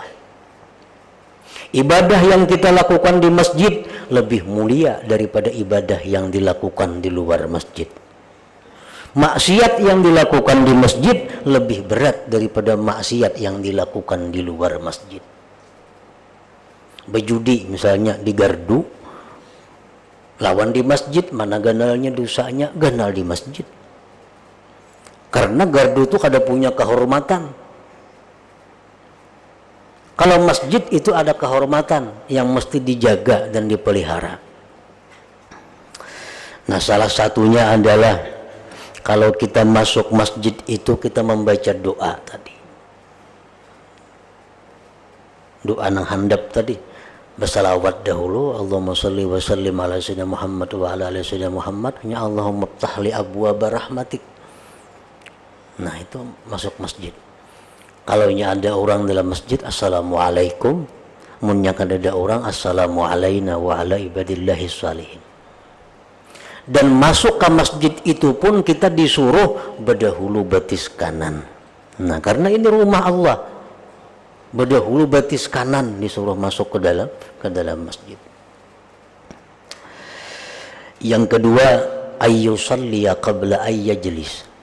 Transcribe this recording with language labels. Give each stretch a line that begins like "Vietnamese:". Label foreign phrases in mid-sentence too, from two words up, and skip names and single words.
Indonesian: Ibadah yang kita lakukan di masjid lebih mulia daripada ibadah yang dilakukan di luar masjid. Maksiat yang dilakukan di masjid lebih berat daripada maksiat yang dilakukan di luar masjid.
Banjar: Berjudi misalnya di gardu, lawan di masjid, mana ganalnya dosanya? Ganal di masjid. Karena gardu itu kada punya kehormatan.
Indonesian: Kalau masjid itu ada kehormatan yang mesti dijaga dan dipelihara. Nah, salah satunya adalah kalau kita masuk masjid itu kita membaca doa tadi.
Banjar: Doa nang handap tadi.
Indonesian: Bersalawat dahulu,
Arabic: اللهم صل وسلم على سيدنا محمد وعلى آل سيدنا محمد.
Indonesian: Hanya
Arabic: اللهم افتح لي أبواب رحمتك.
Indonesian: Nah, itu masuk masjid. Kalau ada orang dalam masjid, assalamualaikum.
Banjar: Munnya kada ada orang,
Arabic: السلام علينا وعلى عباد الله الصالحين.
Banjar: Dan masuk ke masjid itu pun kita disuruh berdahulu batis kanan. Nah, karena ini rumah Allah, berdahulu batis kanan disuruh masuk ke dalam masjid.
Indonesian: Yang kedua,
Arabic: أن يصلي قبل أن يجلس.